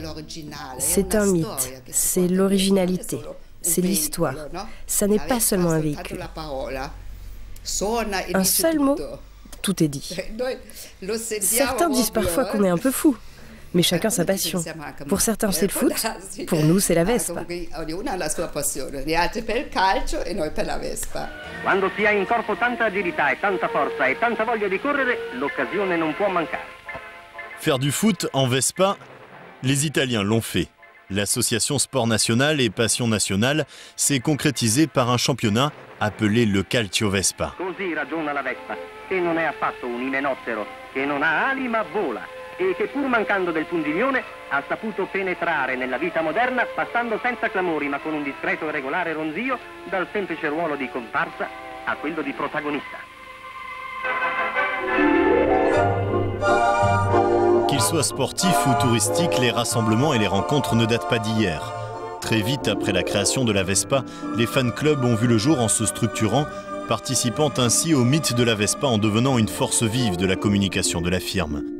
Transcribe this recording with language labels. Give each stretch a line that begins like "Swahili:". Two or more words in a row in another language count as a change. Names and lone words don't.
French: C'est un mythe, c'est l'originalité, c'est l'histoire. Ça n'est pas seulement un véhicule. Un seul mot, tout est dit. Certains disent parfois qu'on est un peu fou, mais chacun sa passion. Pour certains c'est le foot, pour nous c'est la Vespa.
Italian: Quando si ha in corpo tanta agilità e tanta forza e tanta voglia di correre, l'occasione non può mancare.
French: Faire du foot en Vespa, les Italiens l'ont fait. L'association Sport National et Passion Nationale s'est concrétisée par un championnat appelé le Calcio Vespa.
Italian: Così ragiona la Vespa, che non è affatto un imenottero, che non ha ali ma vola, e che pur mancando del pungiglione ha saputo penetrare nella vita moderna passando senza clamori ma con un discreto e regolare ronzio dal semplice ruolo di comparsa a quello di protagonista.
French: Qu'ils soient sportifs ou touristiques, les rassemblements et les rencontres ne datent pas d'hier. Très vite après la création de la Vespa, les fan clubs ont vu le jour en se structurant, participant ainsi au mythe de la Vespa en devenant une force vive de la communication de la firme.